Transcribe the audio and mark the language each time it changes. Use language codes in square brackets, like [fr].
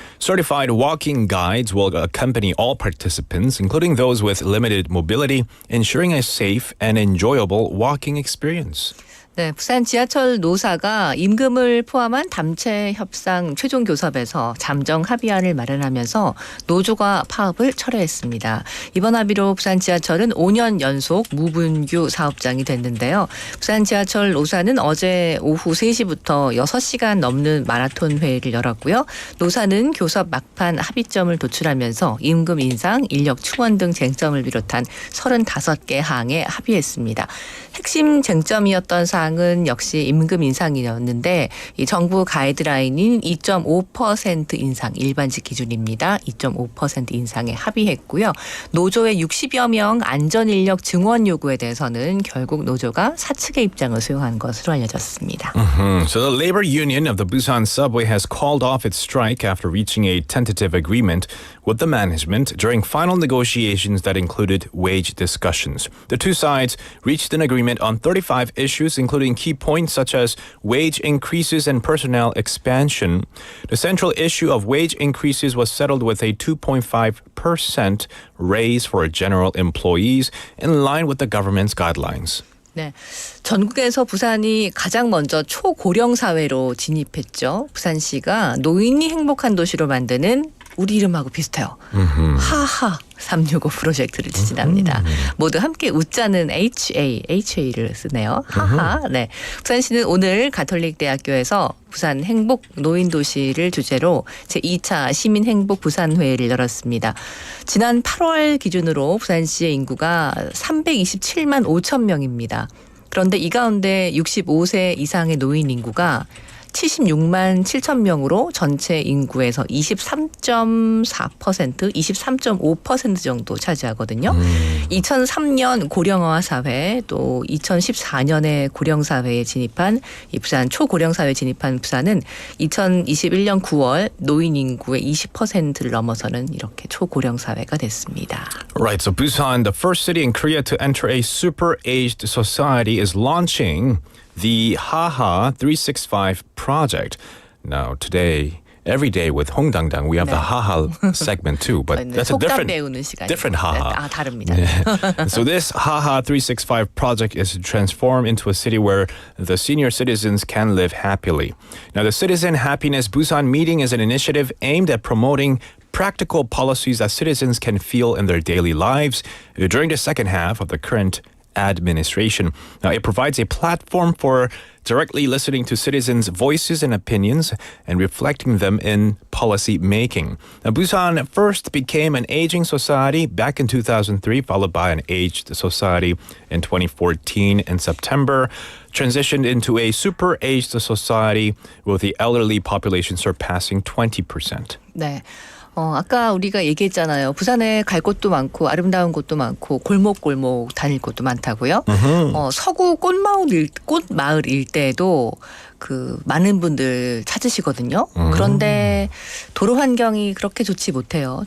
[en] Certified walking guides will accompany all participants, including those with limited mobility, ensuring a safe and enjoyable walking experience. [ko] 네, 부산 지하철 노사가 임금을 포함한 담체 협상 최종 교섭에서 잠정 합의안을 마련하면서 노조가 파업을 철회했습니다. 이번 합의로 부산 지하철은 5년 연속 무분규 사업장이 됐는데요. 부산 지하철 노사는 어제 오후 3시부터 6시간 넘는 마라톤 회의를 열었고요. 노사는 교섭 막판 합의점을 도출하면서 임금 인상, 인력 충원 등 쟁점을 비롯한 35개 항에 합의했습니다. 핵심 쟁점이었던 사항은 역시 임금 인상이었는데 이 정부 가이드라인인 2.5% 인상 일반직 기준입니다. 2.5% 인상에 합의했고요. 노조의 60여 명 안전인력 증원 요구에 대해서는 결국 노조가 사측의 입장을 수용한 것으로 알려졌습니다. [en] So the labor union of the Busan subway has called off its strike after reaching a tentative agreement with the management during final negotiations that included wage discussions. The two sides reached an agreement on 35 issues, including key points such as wage increases and personnel expansion. The central issue of wage increases was settled with a 2.5% raise for general employees in line with the government's guidelines. [ko] 네, 전국에서 부산이 가장 먼저 초고령 사회로 진입했죠. 부산시가 노인이 행복한 도시로 만드는 우리 이름하고 비슷해요. 하하 365 프로젝트를 추진합니다. 모두 함께 웃자는 HA를 쓰네요. 하하. 네. 부산시는 오늘 가톨릭대학교에서 부산 행복 노인도시를 주제로 제2차 시민행복 부산회의를 열었습니다. 지난 8월 기준으로 부산시의 인구가 327만 5천 명입니다. 그런데 이 가운데 65세 이상의 노인 인구가 76만 7천 명으로 전체 인구에서 23.4%, 23.5% 정도 차지하거든요. 2003년 고령화 사회 또 2014년에 고령사회에 진입한 이 부산 초고령사회에 진입한 부산은 2021년 9월 노인 인구의 20%를 넘어서는 이렇게 초고령사회가 됐습니다. [en] Right, so Busan, the first city in Korea to enter a super-aged society, is launching the Haha 365 project. Now, today, every day with Hong Dangdang, we have the Haha segment too, but that's a different Haha. [ko] 다릅니다. [en] Yeah. So this Haha 365 project is to transform into a city where the senior citizens can live happily. Now, the Citizen Happiness Busan meeting is an initiative aimed at promoting practical policies that citizens can feel in their daily lives during the second half of the current administration. Now, it provides a platform for directly listening to citizens' voices and opinions and reflecting them in policy making. Now, Busan first became an aging society back in 2003, followed by an aged society in 2014. In September, transitioned into a super-aged society with the elderly population surpassing 20%. [ko] 네. 아까 우리가 얘기했잖아요. 부산에 갈 곳도 많고 아름다운 곳도 많고 골목골목 다닐 곳도 많다고요. 서구 꽃마을 일대에도 많은 분들 찾으시거든요. 그런데 도로 환경이 그렇게 좋지 못해요.